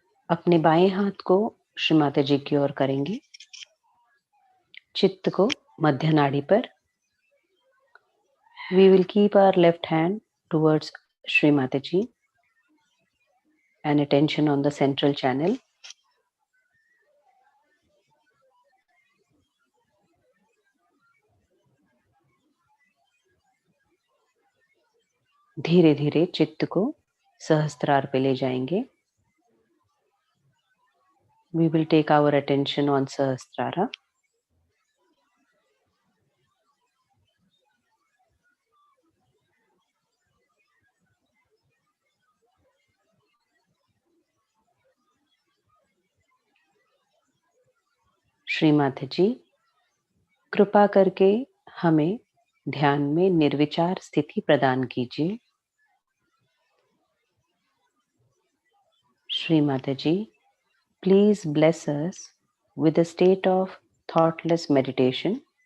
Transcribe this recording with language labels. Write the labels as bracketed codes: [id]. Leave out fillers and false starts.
[hi] अपने बाएं हाथ को श्री माता जी की ओर करेंगे, चित्त को मध्य नाड़ी पर. [en] We will keep our left hand towards Shri Mataji and attention on the central channel. [hi] धीरे धीरे चित्त को सहस्त्रार पे ले जाएंगे. [en] We will take our attention on Sahasrara. [hi] Shri Mata जी, कृपा करके हमें ध्यान में निर्विचार स्थिति प्रदान कीजिए. [en] Shri Mata ji, please bless us with a state of thoughtless meditation.